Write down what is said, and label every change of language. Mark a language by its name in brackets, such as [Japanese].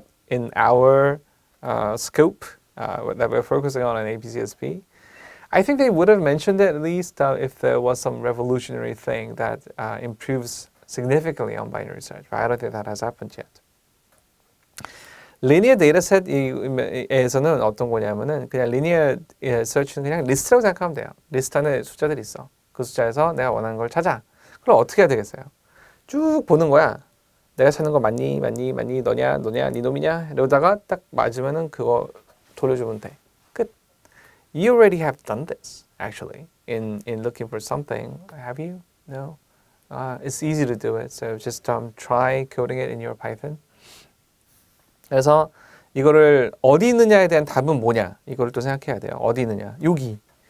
[English] in our scope that we're focusing on in APCSP, I think they would have mentioned it at least if there was some revolutionary thing that improves significantly on binary search. But I don't think that has happened yet. [Korean] 리니어 데이터셋에서는 어떤 거냐면은 그냥 리니어 서치는 그냥 리스트라고 생각하면 돼요. 리스트 안에 숫자들이 있어. 그 숫자에서 내가 원하는 걸 찾아. 그럼 어떻게 해야 되겠어요? 쭉 보는 거야. 내가 찾는 거 맞니? 너냐? 네 놈이냐? 이러다가 딱 맞으면은 그거 돌려주면 돼. 끝. [English] You already have done this, actually, in looking for something. Have you? No. It's easy to do it. So just try coding it in your Python. [Korean] 그래서 이거를 어디 있느냐에 대한 답은 뭐냐? 이거를 또 생각해야 돼요. 어디 있느냐? 여기.